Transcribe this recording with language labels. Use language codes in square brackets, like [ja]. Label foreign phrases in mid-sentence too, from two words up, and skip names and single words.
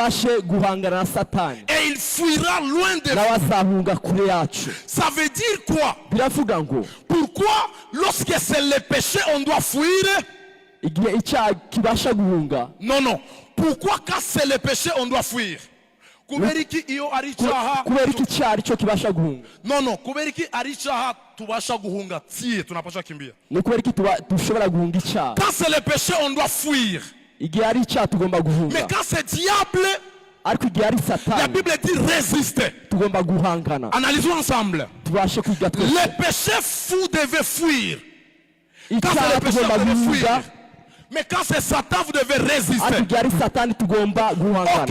[fr] Et il fuira loin de vous. Ça veut dire quoi? Pourquoi lorsque c'est le péché on doit fuir? Non. Pourquoi quand c'est le péché on doit fuir? [rw] Kuberiki iyo ari cyaha. Non. Kuberiki ari cyaha tubasha guhunga tie [sw] tunapasha kimbia. [fr] Quand c'est le péché on doit fuir. Mais quand c'est diable, la Bible dit résister. Analysons ensemble. Le péché vous devez fuir. Quand c'est le péché vous devez fuir. Mais quand c'est Satan vous devez résister.